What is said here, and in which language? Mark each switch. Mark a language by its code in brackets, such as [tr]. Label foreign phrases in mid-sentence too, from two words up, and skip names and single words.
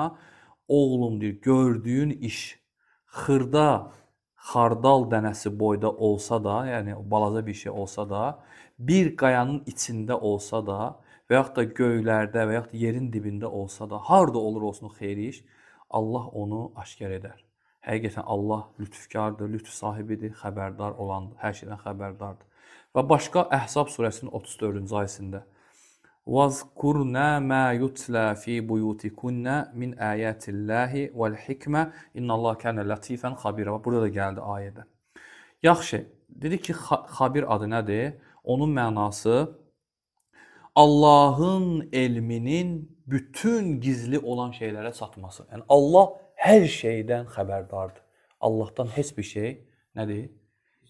[az] Oğlum deyir, gördüyün iş xırda, xardal dənəsi boyda olsa da, yəni balaca bir şey olsa da, bir qayanın içində olsa da, və yaxud da göylərdə və yaxud da yerin dibində olsa da, harada olur olsun xeyri iş, Allah onu aşkar edər. Həqiqətən Allah lütfkardır, lütf sahibidir, xəbərdar olandır, hər şeydən xəbərdardır. Və başqa Əhzab surəsinin 34-cü ayəsində [ar] وَذْكُرْنَا مَا يُتْلَى فِي بُيُوتِكُنَّ مِنْ آيَاتِ اللّٰهِ وَالْحِكْمَةِ اِنَّ اللّٰهَ كَانَ لَطِيفًا خَبِيرًا. [az] Burada da gəldi ayədə. Yaxşı, dedik ki, xabir adı nədir? Onun mənası Allahın elminin bütün gizli olan şeylərə çatması. Yəni Allah hər şeydən xəbərdardır. Allahdan heç bir şey nədir?